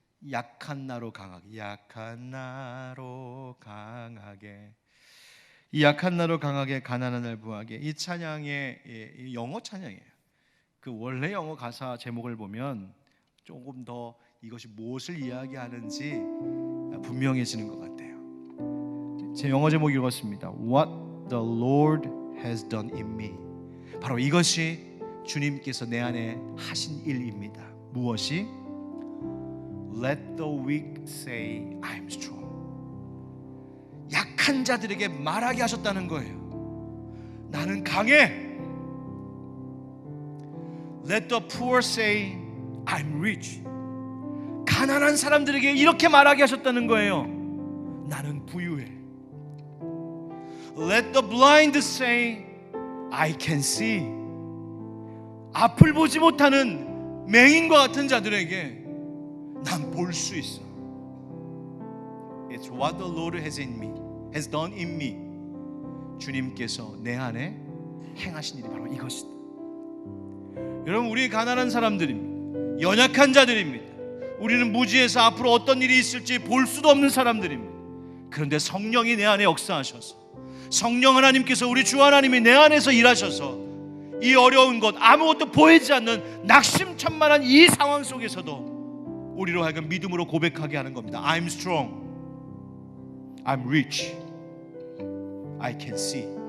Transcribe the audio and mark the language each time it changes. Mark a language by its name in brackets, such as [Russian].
[Korean] 약한 나로 강하게, 약한 나로 강하게, 이 약한 나로 강하게, 가난한 날 부하게. 이 찬양의 영어 찬양이에요. 그 원래 영어 가사 제목을 보면 조금 더 이것이 무엇을 이야기하는지 분명해지는 것 같아요. 제 영어 제목 읽었습니다. [English] What the Lord has done in me. [Korean] 바로 이것이 주님께서 내 안에 하신 일입니다. 무엇이? [English] Let the weak say I'm strong. [Korean] 약한 자들에게 말하게 하셨다는 거예요. 나는 강해. [English] Let the poor say I'm rich. [Korean] 가난한 사람들에게 이렇게 말하게 하셨다는 거예요. 나는 부유해. [English] Let the blind say I can see. [Korean] 앞을 보지 못하는 맹인과 같은 자들에게 난 볼 수 있어. [English] It's what the Lord has done in me. [Korean] 주님께서 내 안에 행하신 일이 바로 이것이다. 여러분, 우리 가난한 사람들입니다. 연약한 자들입니다. 우리는 무지해서 앞으로 어떤 일이 있을지 볼 수도 없는 사람들입니다. 그런데 성령이 내 안에 역사하셔서, 성령 하나님께서, 우리 주 하나님이 내 안에서 일하셔서 이 어려운 것, 아무것도 보이지 않는 낙심천만한 이 상황 속에서도 우리로 하여금 믿음으로 고백하게 하는 겁니다. [English] I'm strong, I'm rich, I can see.